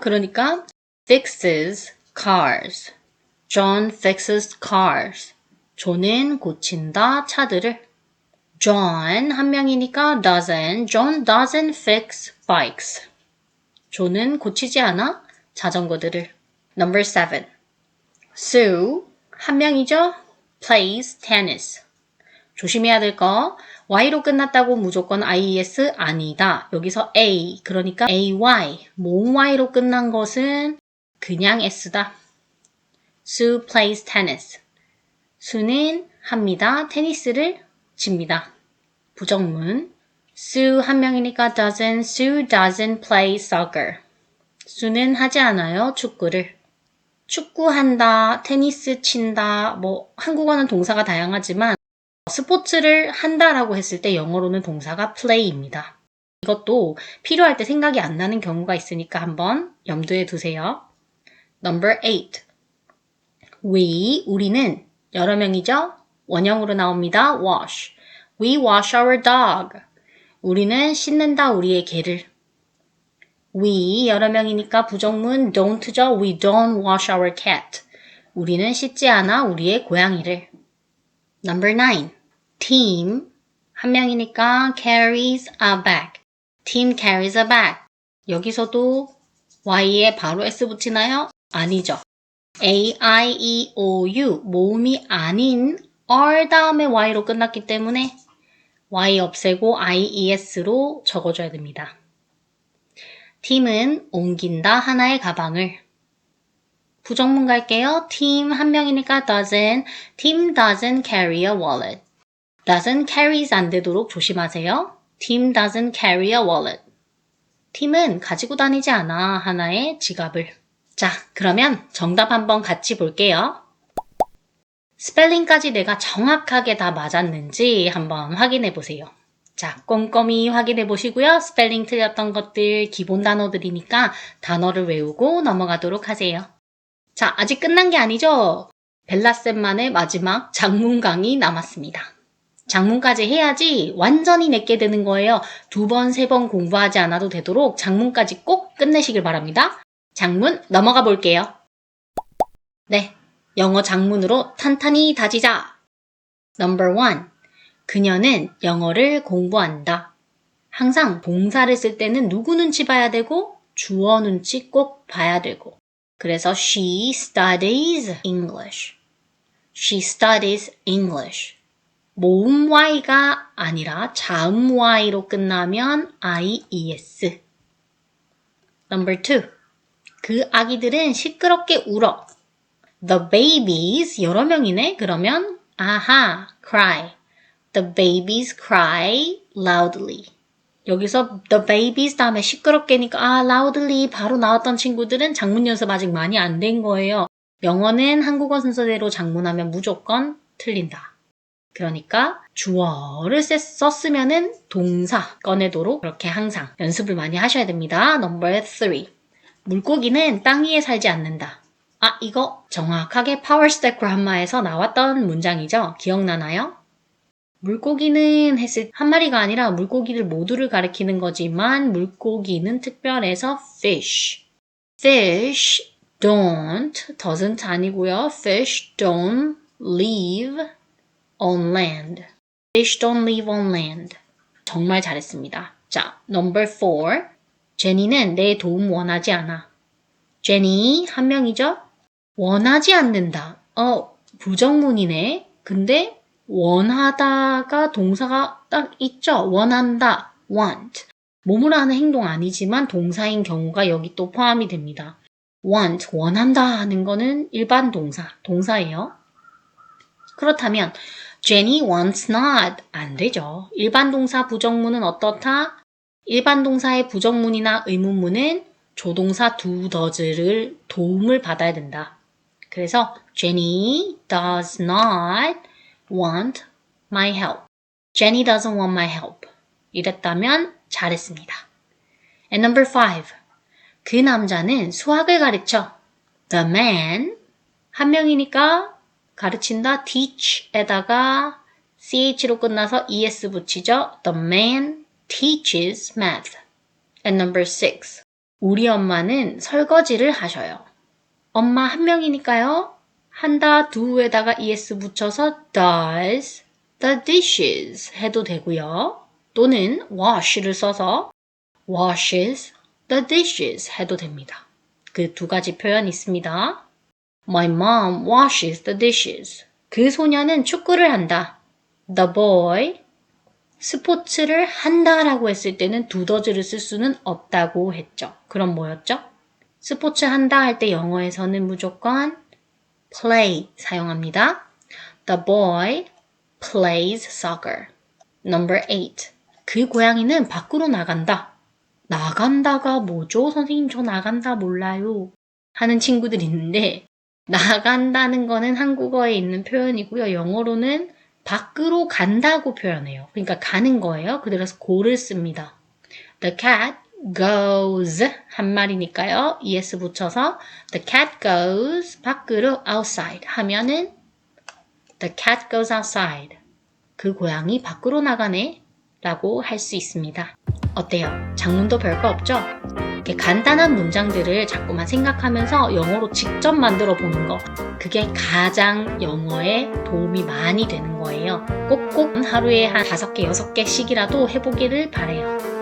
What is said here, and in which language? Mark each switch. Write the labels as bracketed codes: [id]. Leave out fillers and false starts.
[ko] 그러니까 [en] fixes cars. John fixes cars. [ko] 존은 고친다 차들을. [en] John [ko] 한 명이니까 [en] John doesn't fix bikes. [ko] 존은 고치지 않아 자전거들을. [en] Number 7. Sue [ko] 한 명이죠? [en] plays tennis. [ko] 조심해야 될 거 Y로 끝났다고 무조건 IES 아니다. 여기서 A 그러니까 AY 모음 Y로 끝난 것은 그냥 S다. [en] Sue plays tennis. [ko] 수는 합니다. 테니스를 칩니다. 부정문 [en] Sue [ko] 한 명이니까 [en] Sue doesn't play soccer. [ko] 수는 하지 않아요. 축구를. 축구한다, 테니스 친다, 한국어는 동사가 다양하지만 스포츠를 한다라고 했을 때 영어로는 동사가 play입니다. 이것도 필요할 때 생각이 안 나는 경우가 있으니까 한번 염두에 두세요. [en] Number 8. [ko] 우리는 여러 명이죠? 원형으로 나옵니다. wash. [en] We wash our dog. [ko] 우리는 씻는다 우리의 개를. We 여러 명이니까 부정문 don't죠. [en] We don't wash our cat. [ko] 우리는 씻지 않아 우리의 고양이를. [en] Number 9. team [ko] 한 명이니까 [en] carries a bag. team carries a bag. [ko] 여기서도 y에 바로 s 붙이나요? 아니죠. A-I-E-O-U 모음이 아닌 R 다음에 Y로 끝났기 때문에 Y 없애고 I-E-S로 적어줘야 됩니다. 팀은 옮긴다 하나의 가방을. 부정문 갈게요. 팀 한 명이니까 [en] team doesn't carry a wallet. doesn't carries [ko] 안 되도록 조심하세요. [en] team doesn't carry a wallet. [ko] 팀은 가지고 다니지 않아 하나의 지갑을. 자, 그러면 정답 한번 같이 볼게요. 스펠링까지 내가 정확하게 다 맞았는지 한번 확인해 보세요. 자, 꼼꼼히 확인해 보시고요. 스펠링 틀렸던 것들 기본 단어들이니까 단어를 외우고 넘어가도록 하세요. 자, 아직 끝난 게 아니죠? 벨라쌤만의 마지막 장문 강의 남았습니다. 장문까지 해야지 완전히 내게 되는 거예요. 2번, 3번 공부하지 않아도 되도록 장문까지 꼭 끝내시길 바랍니다. 장문 넘어가 볼게요. 네, 영어 장문으로 탄탄히 다지자. [en] Number 1. [ko] 그녀는 영어를 공부한다. 항상 동사를 쓸 때는 누구 눈치 봐야 되고 주어 눈치 꼭 봐야 되고. 그래서 [en] she studies English. She studies English. [ko] 모음 Y가 아니라 자음 Y로 끝나면 IES. [en] Number 2. [ko] 그 아기들은 시끄럽게 울어. [en] The babies, [ko] 여러 명이네. 그러면 아하, [en] cry. The babies cry loudly. [ko] 여기서 the babies 다음에 시끄럽게니까 loudly 바로 나왔던 친구들은 장문 연습 아직 많이 안 된 거예요. 영어는 한국어 순서대로 장문하면 무조건 틀린다. 그러니까 주어를 썼으면은 동사 꺼내도록 그렇게 항상 연습을 많이 하셔야 됩니다. [en] Number 3. [ko] 물고기는 땅 위에 살지 않는다. 아, 이거 정확하게 파워스텝 그라마에서 나왔던 문장이죠? 기억나나요? 물고기는 했을 한 마리가 아니라 물고기들 모두를 가리키는 거지만 물고기는 특별해서 fish. [en] fish doesn't [ko] 아니고요. [en] fish don't live on land. fish don't live on land. [ko] 정말 잘했습니다. 자, [en] number 4. [ko] 제니는 내 도움 원하지 않아. 제니 한 명이죠? 원하지 않는다. 부정문이네. 근데 원하다가 동사가 딱 있죠. 원한다. want. 몸으로 하는 행동 아니지만 동사인 경우가 여기 또 포함이 됩니다. want, 원한다 하는 거는 일반 동사예요. [en] 그렇다면 Jenny wants not. [ko] 안 되죠. 일반 동사 부정문은 어떻다? 일반 동사의 부정문이나 의문문은 조동사 does를 도움을 받아야 된다. [en] 그래서 Jenny does not want my help. Jenny doesn't want my help. [ko] 이랬다면 잘했습니다. [en] And number 5. [ko] 그 남자는 수학을 가르쳐. [en] The man [ko] 한 명이니까 가르친다 teach에다가 ch로 끝나서 es 붙이죠. [en] The man teaches math. And number 6. [ko] 우리 엄마는 설거지를 하셔요. 엄마 한 명이니까요. 한다 do에다가 es 붙여서 does the dishes 해도 되고요. 또는 wash를 써서 washes the dishes 해도 됩니다. 그 두 가지 표현 있습니다. [en] My mom washes the dishes. [ko] 그 소녀는 축구를 한다. [en] The boy [ko] 스포츠를 한다라고 했을 때는 does를 쓸 수는 없다고 했죠. 그럼 뭐였죠? 스포츠 한다 할 때 영어에서는 무조건 play 사용합니다. [en] The boy plays soccer. Number 8. [ko] 그 고양이는 밖으로 나간다. 나간다가 뭐죠? 선생님 저 나간다 몰라요. 하는 친구들이 있는데 나간다는 거는 한국어에 있는 표현이고요. 영어로는 밖으로 간다고 표현해요. 그러니까 가는 거예요. 그래서 go를 씁니다. [en] The cat [ko] goes 한 말이니까요. [en] es [ko] 붙여서 [en] the cat goes [ko] 밖으로 [en] outside [ko] 하면은 [en] the cat goes outside. [ko] 그 고양이 밖으로 나가네 라고 할 수 있습니다. 어때요? 장문도 별거 없죠? 이렇게 간단한 문장들을 자꾸만 생각하면서 영어로 직접 만들어 보는 거, 그게 가장 영어에 도움이 많이 되는 거예요. 꼭꼭 하루에 한 5개, 6개씩이라도 해보기를 바래요.